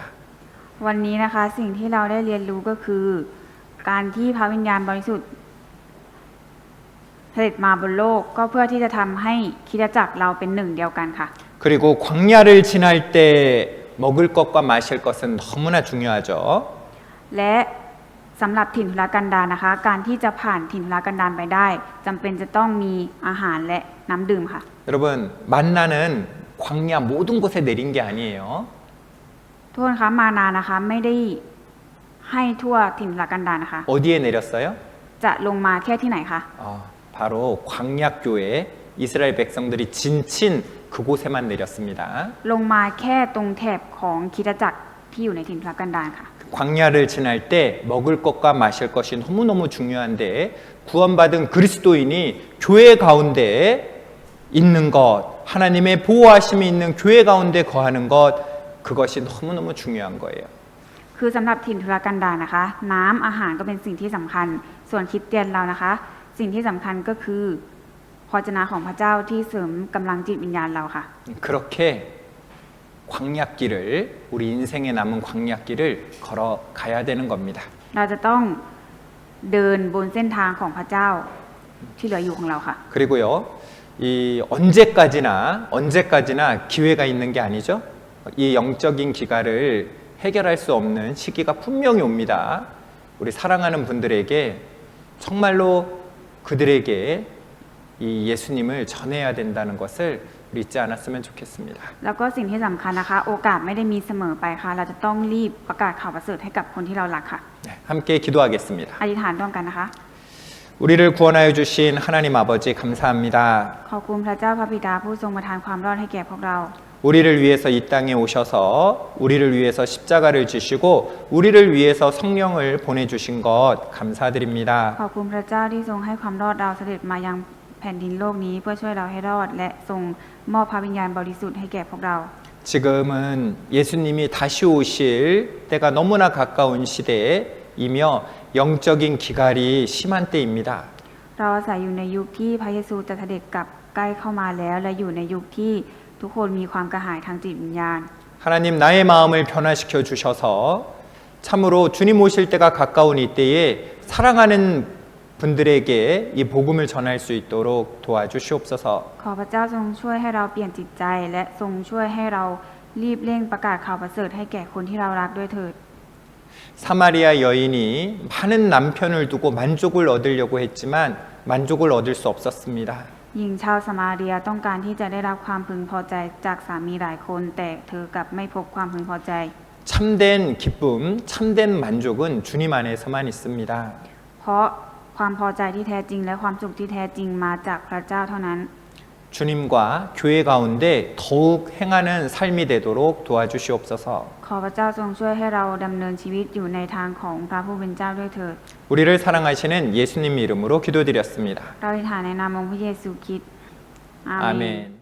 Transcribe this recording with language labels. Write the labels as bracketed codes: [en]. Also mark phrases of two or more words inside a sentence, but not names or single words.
[th] วันนี้นะคะสิ่งที่เราได้เรียนรู้ก็คือ การที่พระวิญญาณบริสุทธิ์เสด็จมาบนโลกก็เพื่อที่จะทำให้คริสตจักรเราเป็นหนึ่งเดียวกันค่ะ [ko] 그리고 광야를 지날 때 먹을 것과 마실 것은 너무나 중요하죠. [th] และสำหรับถิ่นทุรกันดารนะคะ การที่จะผ่านถิ่นทุรกันดารไปได้จำเป็นจะต้องมีอาหารและน้ำดื่มค่ะ [ko] 여러분 만나는 광야 모든 곳에 내린 게 아니에요. [th] ทุกคนคะมานานะคะไม่ได้ให้ทั่วถิ่นทุรกันดารนะคะ [ko] 어디에 내렸어요? [th] จะลงมาแค่ที่ไหนคะ [ko] 바로 광야교회 이스라엘 백성들이 진친 그곳에만 내렸습니다. [th] ลงมาแค่ตรงแถบของคริสตจักรที่อยู่ในถิ่นทุรกันดารค่ะ [ko] 광야를 지날 때 먹을 것과 마실 것이 너무너무 중요한데 구원받은 그리스도인이 교회 가운데 있는 것, 하나님의 보호하심이 있는 교회 가운데 거하는 것, 그것이 너무너무 중요한 거예요. [th] คือสำหรับถิ่นทุรกันดารนะคะ น้ำอาหารก็เป็นสิ่งที่สำคัญ ส่วนคริสเตียนเรานะคะ สิ่งที่สำคัญก็คือพระเจ้าของพระเจ้าที่เสริมกำลังจิตวิญญาณเราค่ะ [ko] 그렇게 광야길을 우리 인생에 남은 광야길을 걸어가야 되는 겁니다. [th] เราจะต้องเดินบนเส้นทางของพระเจ้าที่เหลืออยู่ของเราค่ะ [ko] 그리고요, 이 언제까지나 기회가 있는 게 아니죠. 이 영적인 기가를 해결할 수 없는 시기가 분명히 옵니다. 우리 사랑하는 분들에게 정말로 그들에게 이 예수님을 전해야 된다는 것을 우리 잊지 않았으면 좋겠습니다. [th] แล้วก็สิ่งที่สำคัญนะคะ โอกาสไม่ได้มีเสมอไปค่ะ เราจะต้องรีบประกาศข่าวประเสริฐให้กับคนที่เรารักค่ะ [ko] 네, 함께 기도하겠습니다. [th] อธิษฐานร่วมกันนะคะ [ko] 우리를 구원하여 주신 하나님 아버지 감사합니다. [th] ขอบคุณพระเจ้าพระบิดาผู้ทรงประทานความรอดให้แก่พวกเรา [ko] 우리를 위해서 이 땅에 오셔서 우리를 위해서 십자가를 지시고 우리를 위해서 성령을 보내주신 것 감사드립니다. [th] ขอบคุณพระเจ้าที่ทรงให้ความรอดเราเสด็จมายังแผ่นดินโลกนี้เพื่อช่วยเราให้รอดและทรงมอบพระวิญญาณบริสุทธิ์ให้แก่พวกเรา [ko] 지금은 예수님이 다시 오실 때가 너무나 가까운 시대이며 영적인 기갈이 심한 때입니다. [th] เราอาศัยอยู่ในยุคที่พระเยซูจะเสด็จกลับใกล้เข้ามาแล้วและอยู่ในยุคที่ทุกคนมีความกระหายทางจิตวิญญาณ [ko] 하나님 나의 마음을 변화시켜 주셔서 참으로 주님 오실 때가 가까운 이때에 사랑하는 분들에게 이 복음을 전할 수 있도록 도와주시옵소서. [th] ขอพระเจ้าทรงช่วยให้เราเปลี่ยนจิตใจและทรงช่วยให้เรารีบเร่งประกาศข่าวประเสริฐให้แก่คนที่เรารักด้วยเถิด [ko] 사마리아 여인이 많은 남편을 두고 만족을 얻으려고 했지만 만족을 얻을 수 없었습니다. [th] หญิงชาวสมาเรียต้องการที่จะได้รับความพึงพอใจจากสามีหลายคนแต่เธอกลับไม่พบความพึงพอใจ [ko] 참된 기쁨, 참된 만족은 주님 안에서만 있습니다. [th] เพราะความพอใจที่แท้จริงและความสุขที่แท้จริงมาจากพระเจ้าเท่านั้น [ko] 주님과 교회 가운데 더욱 행하는 삶이 되도록 도와주시옵소서. [th] ขอพระเจ้าทรงช่วยให้เราดำเนินชีวิตอยู่ในทางของพระผู้เป็นเจ้าด้วยเถิด [ko] 우리를 사랑하시는 예수님 이름으로 기도드렸습니다. [th] เราอธิษฐานในนามองค์พระเยซูคริสต์อาเมน [ko] 아멘.